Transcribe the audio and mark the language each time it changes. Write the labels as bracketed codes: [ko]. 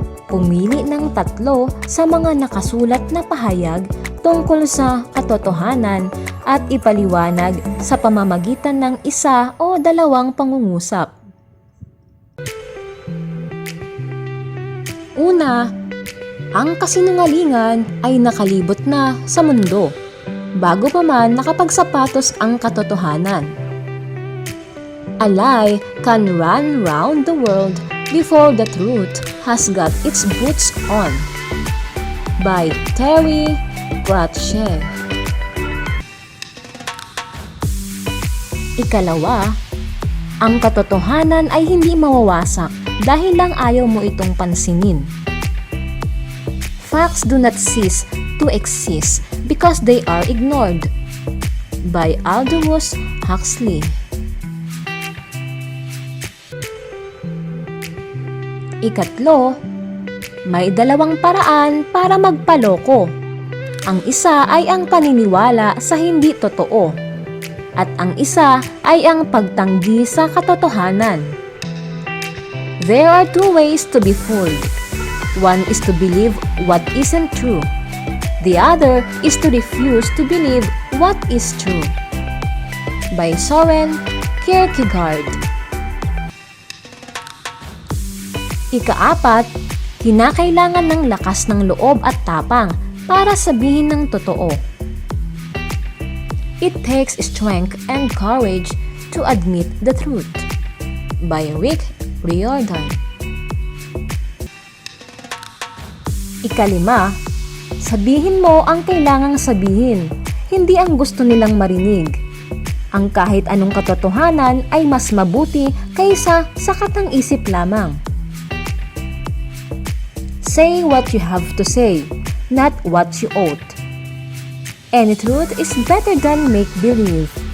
[tl] Pumili ng 3 sa mga nakasulat na pahayag tungkol sa katotohanan at ipaliwanag sa pamamagitan ng 1 o 2 pangungusap. Una, ang kasinungalingan ay nakalibot na sa mundo bago pa man nakapagsapatos ang katotohanan. [en] A lie can run round the world before the truth has got its boots on. By Terry Pratchett. [tl] Ikalawa, ang katotohanan ay hindi mawawasak dahil lang ayaw mo itong pansinin. [en] Facts do not cease to exist because they are ignored. By Aldous Huxley. [tl] Ikatlo, may 2 paraan para magpaloko. Ang isa ay ang paniniwala sa hindi totoo, at ang isa ay ang pagtanggi sa katotohanan. [en] There are 2 ways to be fooled. One is to believe what isn't true. The other is to refuse to believe what is true. By Soren Kierkegaard. [tl] Ika-4, kinakailangan ng lakas ng loob at tapang para sabihin ng totoo. [en] It takes strength and courage to admit the truth. By Rick Riordan. [tl] Ika-5, sabihin mo ang kailangang sabihin, hindi ang gusto nilang marinig. Ang kahit anong katotohanan ay mas mabuti kaysa sa katang-isip lamang. [en] Say what you have to say, not what you ought. Any truth is better than make-believe.